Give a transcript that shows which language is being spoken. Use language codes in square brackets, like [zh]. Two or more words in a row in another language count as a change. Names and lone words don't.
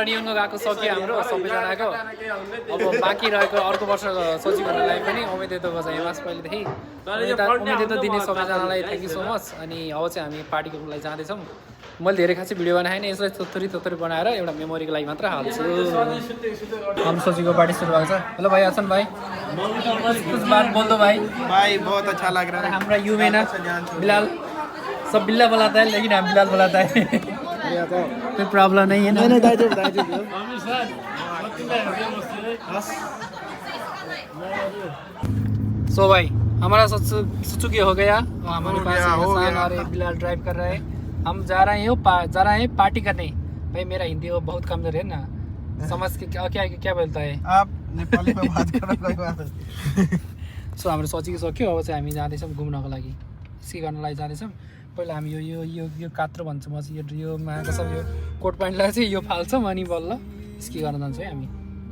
[ne] नियमको गएको सक्यो हाम्रो सबैजनाको अब बाँकी रहेको अर्को वर्ष सोचेकोलाई पनि उम्मेद बजाइ हिमास पहिलेदेखि उम्मेद दिने सबैजनालाई [en] thank you so much [ne] अनि अब चाहिँ हामी पार्टीको लागि जाँदैछौँ मैले धेरै खासै भिडियो बनाएन यसलाई थोरै बनाएर एउटा मेमोरीको लागि मात्र हाल्छु हम सोचेको पार्टी सुरु भएको छ [hi] हेलो भाइ आसन भाइ कुछ बात बोल दो भाई बहुत अच्छा लग रहा है। हमारा यूं है ना बिलाल सब बिल्ला बुलाता है लेकिन हम बिलाल बुलाता है कोई प्रॉब्लम नहीं है ना सो भाई हमारा सुजुकी हो गया हमारे पास हसन और बिलाल ड्राइव कर रहे हैं हम जा रहे हैं पार्टी करने भाई मेरा हिंदी वो बहुत कमजोर है ना समझ के क्या बोलता है आप नेपाली में बात करो कोई बात नहीं। [ne] सो हाम्रो सोचेको सक्यो अब चाहिँ हामी जाँदैछौँ घुम्नको लागि स्की गर्नलाई जाँदैछौँ पहिला हामी यो यो यो यो कात्रो भन्छौँ म चाहिँ यो मागा सब यो कोट प्यान्टलाई चाहिँ यो फाल्छौँ अनि बल्ल स्की गर्न जान्छौँ है हामी